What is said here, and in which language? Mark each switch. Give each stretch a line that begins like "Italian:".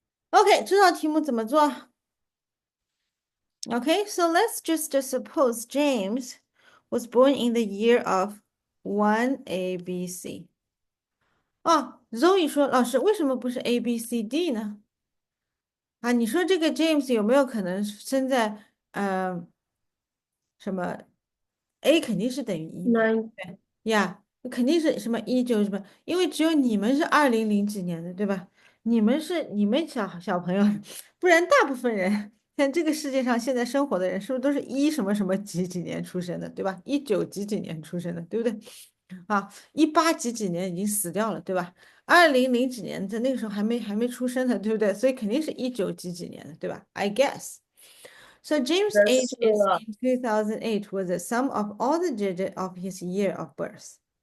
Chinese: OK，这道题目怎么做？
English: Okay, so let's just suppose James was born in the year of 1ABC.
Chinese: 哦，Zoe 说，老师为什么不是 ABCD 呢？啊，你说这个 James 有没有可能生在什么 A 肯定是等于1嘛？ 9. 对呀，肯定是什么19什么，因为只有你们是2000几年的，对吧？你们小朋友，不然大部分人，像这个世界上现在生活的人，是不是都是什么什么几几年出生的，对吧？19几几年出生的，对不对？啊，18几几年已经死掉了，对吧？2000几年在那个时候还没出生的，对不对？所以肯定是19几几年的，对吧？
English: I guess. So James' age is in 2008 was the sum of all the digits of his year of birth.